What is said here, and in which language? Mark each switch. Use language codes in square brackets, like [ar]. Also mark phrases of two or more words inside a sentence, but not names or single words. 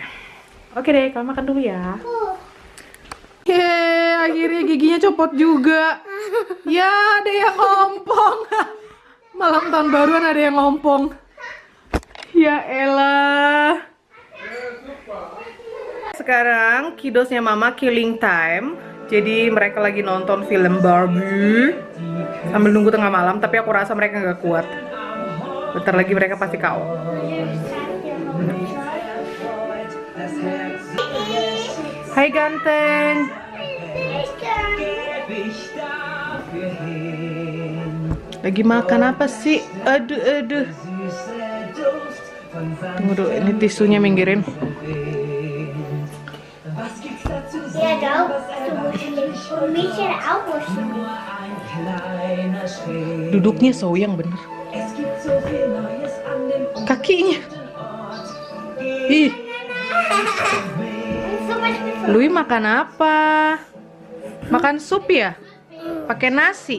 [id] Oke deh, kalian makan dulu ya. Yeay, akhirnya giginya copot juga. Ya, ada yang ngompong. Malam tahun baruan ada yang ngompong. Ya elah. Sekarang kidosnya mama [en] killing time. [id] Jadi mereka lagi nonton film Barbie sambil nunggu tengah malam, tapi aku rasa mereka nggak kuat. Bentar lagi mereka pasti KO. Hai ganteng. Lagi makan apa sih? Aduh. Tunggu dulu, ini tisunya minggirin. [de] Ja, doch. Für mich auch was. [id] Duduknya yang bener. Kakinya. Ih. Lui makan apa? Makan sup ya? Pakai nasi.